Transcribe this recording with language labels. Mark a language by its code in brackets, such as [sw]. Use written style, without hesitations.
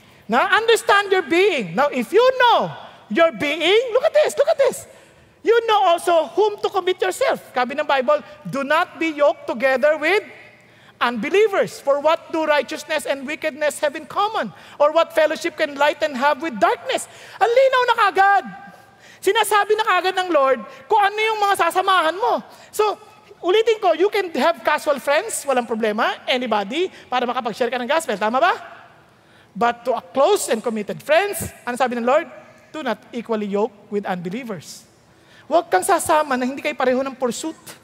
[en] Now, understand your being. Now, if you know your being, look at this. You know also whom to commit yourself. [tl] Sabi ng Bible, [en] do not be yoked together with unbelievers. For what do righteousness and wickedness have in common? Or what fellowship can light and have with darkness? [tl] Ang linaw na kagad. Sinasabi na kagad ng Lord kung ano yung mga sasamahan mo. So, ulitin ko, [en] you can have casual friends, [tl] walang problema, anybody, para makapag-share ka ng gospel. Tama ba? [en] But to a close and committed friends, [tl] ano sabi ng Lord? [en] Do not equally yoke with unbelievers. [tl] Huwag kang sasama na hindi kayo pareho ng pursuit.